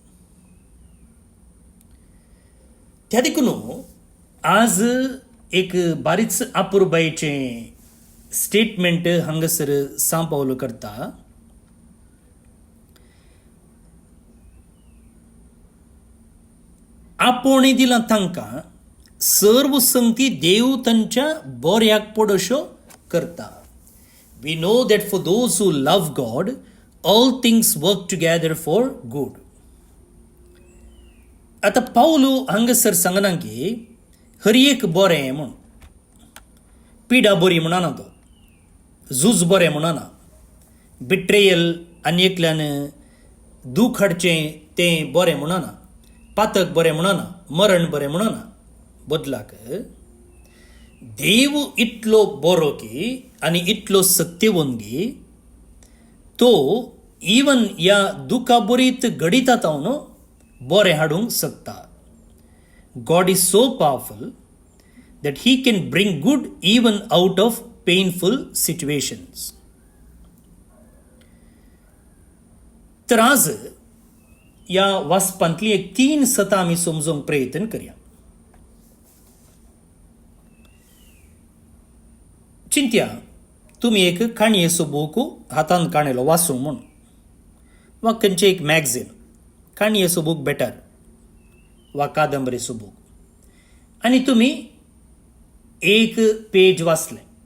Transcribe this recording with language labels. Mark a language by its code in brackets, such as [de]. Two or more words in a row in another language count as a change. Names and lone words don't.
[kok] त्या देखून आज एक बारीच अपुरबायेचें स्टेटमेंट हांगासर सांव पावलो करता. आपोवणें दिलां तांकां, सर्व संगती देव तांच्या बऱ्याक पडोश्यो करता. [en] We know that for those who love God all things work together for good. [kok] आतां पावलो हांगासर सांगना की हर एक बरें म्हूण, पिडा बरी म्हणना तो, झूज बरें म्हणना, बिट्रेयल आनी एकल्यान दूख हाडचें तें बरें म्हणना, पातक बरें म्हणना, मरण बरें म्हणना. बदलाक देव इतलो बरो की आनी इतलो सत्यवंगी तो इवन ह्या दुखा बरीत घडितात न्हू बरें हाडूंक शकता. [en] God is so powerful that he can bring good even out of painful situations. [kok] तर आज या वाचपांतली एक 3 सतां आमी समजूंक प्रयत्न करया. चिंत्या तुमी एक काणयेचो बूक हातान काणयलो वाचूंक म्हूण, वा खंयचें एक मॅगझीन, काणयेचो बूक बेटर वा कादंबरेचो बूक, आनी तुमी एक पेज वाचलें.